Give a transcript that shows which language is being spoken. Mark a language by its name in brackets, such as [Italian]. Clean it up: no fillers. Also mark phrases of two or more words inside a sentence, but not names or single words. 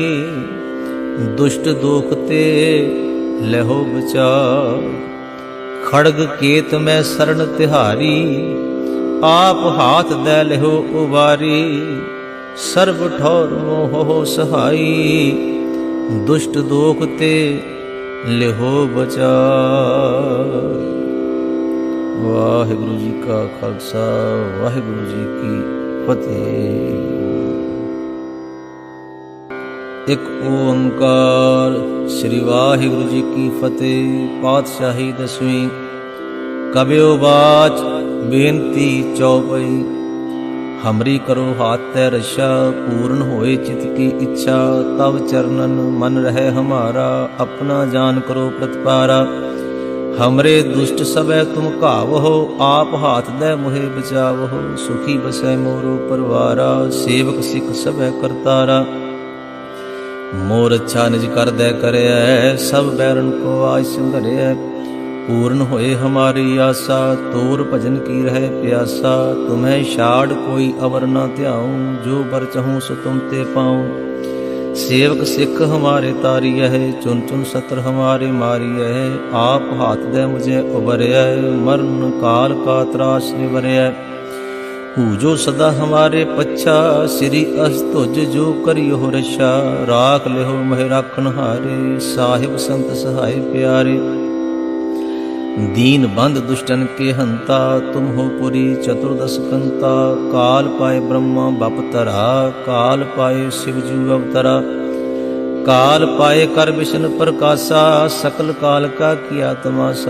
[Braj] दुष्ट दुख ते लहो बचाव, खड़ग केत में शरण तिहारी। आप हाथ दे लिहो उबारी, सर्व ठौर मोह सहाई। दुष्ट दोख ते लिहो बचाव। [Punjabi] ਵਾਹਿਗੁਰੂ ਜੀ ਕਾ ਖ਼ਾਲਸਾ, ਵਾਹਿਗੁਰੂ ਜੀ ਕੀ ਫ਼ਤਿਹ। ਏਕ ਓਂਕਾਰ। ਸ੍ਰੀ ਵਾਹਿਗੁਰੂ ਜੀ ਕੀ ਫ਼ਤਿਹ। ਪਾਤਸ਼ਾਹੀ ਦਸਵੀਂ। ਕਬਿਯੋ ਬਾਚ ਬੇਨਤੀ ਚੌਪਈ। [Braj] हमरी करो हाथ तै रक्षा, पूर्ण होए चित की इच्छा। तब चरणन मन रहे हमारा, अपना जान करो प्रतिपारा। हमरे दुष्ट सबे तुम कावहो, आप हाथ दे मोहे बचावहो। सुखी बसै मोरो परवारा, सेवक सिख सबे करतारा। मोर अच्छा निज कर दे करे, सब बैरन को आज संघरे। पूर्ण होए हमारी आशा, तोर भजन की रहे प्यासा। तुम्हें छाड़ कोई अवर न ध्याऊं, जो बर चहूं सो तुम ते पाऊं। सेवक सिख हमारे तारिय है, चुन चुन सत्र हमारे मारिय है। आप हाथ दे मुझे उबरय, मरण काल का त्रास निवरय। जो सदा हमारे पच्छा, श्री अस्तुज जो करियो रक्षा। राख लेहो मह राखन हारे, साहिब संत सहाय प्यारे। दीन बंद दुष्टन के हंता, तुम हो पुरी चतुर्दश कंता। काल पाए ब्रह्मा बपतरा, काल पाए शिवजू अवतरा। काल पाए कर विष्णु प्रकाशा, सकल काल का किया तमाशा।